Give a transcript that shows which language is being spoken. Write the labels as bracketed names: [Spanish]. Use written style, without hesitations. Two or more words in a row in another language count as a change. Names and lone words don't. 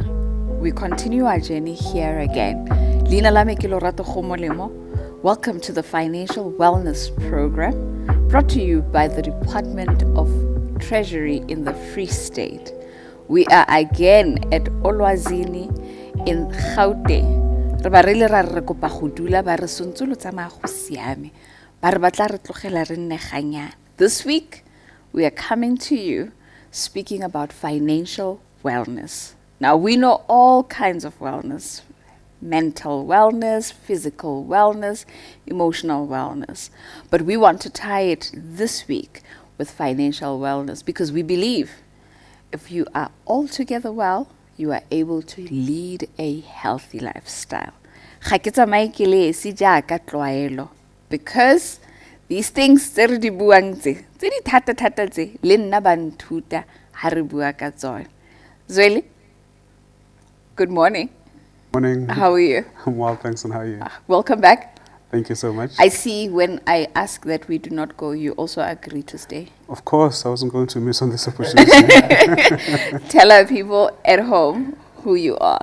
[English] We continue our journey here again. [Tswana] Lina lame ke Lorato Khomolemo. [English] Welcome to the Financial Wellness Program, brought to you by the Department of Treasury in the Free State. We are again at Olwazini in Gauteng. [Tswana] Re ba re le ra re kopa go dula ba re sontse lo tsamaya go siame. Ba re batla re tlogela re nne ganyana. [English] This week we are coming to you speaking about financial wellness. Now, we know all kinds of wellness: mental wellness, physical wellness, emotional wellness. But we want to tie it this week with financial wellness because we believe if you are altogether well, you are able to lead a healthy lifestyle. [Tswana] Ga ke tsamaye ke le esi jaaka tlwaelo, [English] because these things [Tswana] tse re di buang tse di thata tse le nna ba nthuta ha re bua ka tsone. [English] Zweli, good morning. Morning. How are you? I'm well, thanks, and how are you? Welcome back. Thank you so much. I see when I ask that we do not go, you also agree to stay. Of course, I wasn't going to miss on this opportunity. Tell our people at home who you are.